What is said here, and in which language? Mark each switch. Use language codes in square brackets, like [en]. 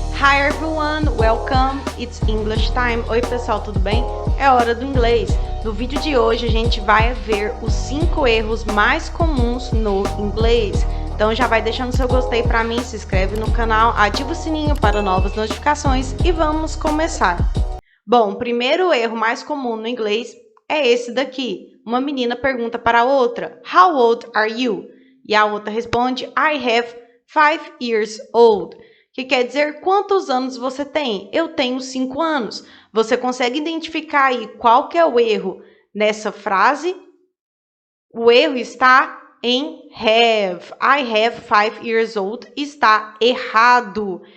[en] Hi everyone, welcome, it's English time. [pt] Oi pessoal, tudo bem? É hora do inglês. No vídeo de hoje a gente vai ver os 5 erros mais comuns no inglês. Então já vai deixando seu gostei para mim, se inscreve no canal, ativa o sininho para novas notificações e vamos começar. Bom, o primeiro erro mais comum no inglês é esse daqui. Uma menina pergunta para a outra, [en] How old are you? [pt] E a outra responde, [en] I have 5 years old. [pt] Que quer dizer quantos anos você tem? Eu tenho 5 anos. Você consegue identificar aí qual que é o erro nessa frase? O erro está em have. [en] I have 5 years old [pt] está errado.